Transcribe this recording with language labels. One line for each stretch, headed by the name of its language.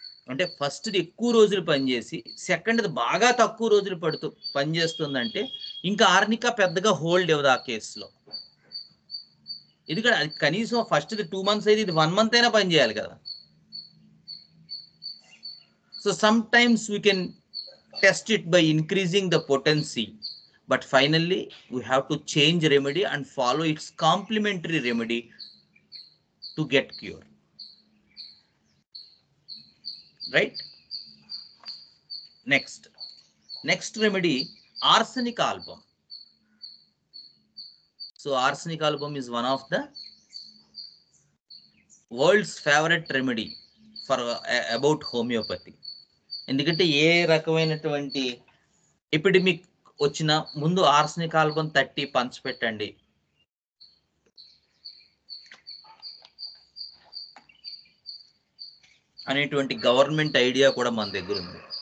Telugu: అంటే ఫస్ట్ది ఎక్కువ రోజులు పనిచేసి సెకండ్ది బాగా తక్కువ రోజులు పనిచేస్తుందంటే ఇంకా ఆర్నికా పెద్దగా హోల్డ్ ఇవ్వదు ఆ కేసులో. ఎందుకంటే అది కనీసం ఫస్ట్ది 2 months అయితే ఇది 1 month అయినా పనిచేయాలి కదా.
English: So sometimes we can test it by increasing the potency, but finally we have to change remedy and follow its complementary remedy to get cure, right? Next remedy, arsenic album. So arsenic album is one of the world's favorite remedy for about homeopathy.
Telugu: ఎందుకంటే ఏ రకమైనటువంటి epidemic వచ్చినా ముందు arsenic album 30 పంచిపెట్టండి, అనేటువంటి government idea కూడా మన దగ్గర ఉంది.